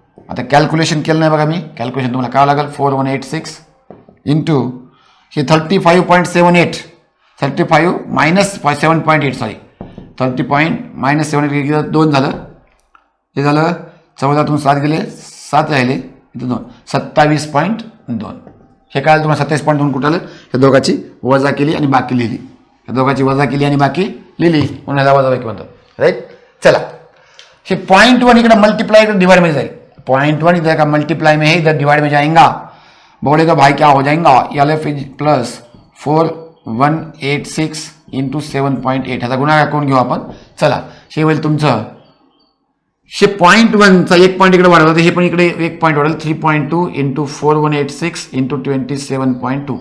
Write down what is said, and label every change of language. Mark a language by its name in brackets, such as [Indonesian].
[Marathi] आता कॅल्क्युलेशन केलं नाही बघा मी, कॅल्क्युलेशन तुम्हाला करावं लागेल. 4186 इंटू हे 35.78, 35 मायनस 7.8, सॉरी 30 मायनस 7.8 2 झालं, हे झालं 14तून 7 गेले, 7 राहिले, इथं 2, 27.2. हे काय तुम्हाला 27.2 कुठं आलं, हे दोघाची वजा केली आणि बाकी लिहिली, हे दोघाची वजा केली आणि बाकी लिहिली म्हणून ह्याला वजा बाकी म्हणतात, राईट. चला, हे 0.1 इकडे [Hindi] मल्टीप्लाई इकडे डिवाइड में जाएगा, 0.1 इधर का मल्टीप्लाई में है, इधर डिवाइड में जाएगा. बोलेगा भाई क्या हो जाएगा, LF इज प्लस 4186 इंटू 7.8, [Marathi] ह्याचा गुणाकार करून घेऊ आपण. चला, हे होईल तुमचं, हे 0.1चा 1 पॉईंट इकडे वाढवलं, हे पण इकडे 1 पॉईंट वाढवलं, 3.2 इंटू 4186 इंटू 27.2.